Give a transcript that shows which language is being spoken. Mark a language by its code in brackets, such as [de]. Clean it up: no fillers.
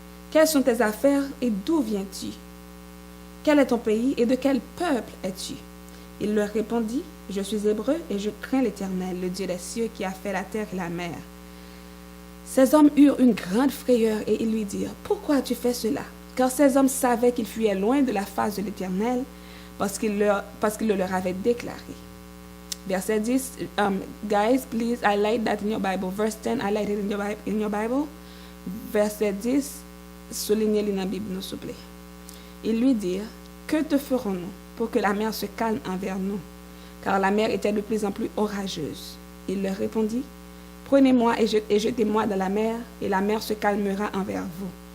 [fr] Quelles sont tes affaires et d'où viens-tu? Quel est ton pays et de quel peuple es-tu? » Il leur répondit, « Je suis hébreu et je crains l'Éternel, le Dieu des cieux qui a fait la terre et la mer. » Ces hommes eurent une grande frayeur et ils lui dirent, « Pourquoi as-tu fait cela? » Car ces hommes savaient qu'ils fuyaient loin de la face de l'Éternel parce qu'il le leur avait déclaré. [en] Verset 10, guys, please highlight that in your Bible. Verse 10, highlight it in your Bible. [fr] Verset 10, soulignez-le dans la Bible, s'il vous plaît. Ils lui dirent, « Que te ferons-nous pour que la mer se calme envers nous? » Car la mer était de plus en plus orageuse. Il leur répondit, « Prenez-moi et jetez-moi dans la mer se calmera envers vous.